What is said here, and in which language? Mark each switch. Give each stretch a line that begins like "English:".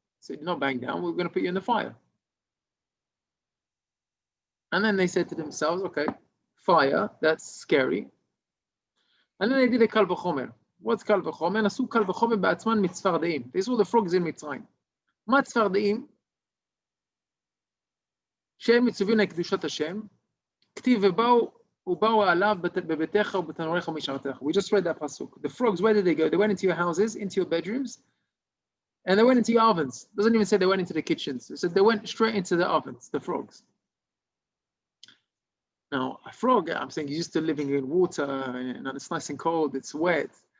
English: He said, you're not bowing down, we're going to put you in the fire. And then they said to themselves, okay, fire, that's scary. And then they did a Kal V'chomer. What's Kal V'chomer?
Hebrew: Asu Kal V'chomer ba'atzman mitzfardeim.
English: They saw the frogs in Mitzrayim.
Hebrew: Ma tzfardeim? שהם מצווים לקדושת השם, כתיב ובאו ובאו עליו בביתך ובתנוריך ומשערתך.
English: We just read that pasuk. The frogs, where did they go? They went into your houses, into your bedrooms, and they went into your ovens. It doesn't even say they went into the kitchens. It said they went straight into the ovens, the frogs. Now, a frog, I'm saying, you're used to living in water, and it's nice and cold, it's wet.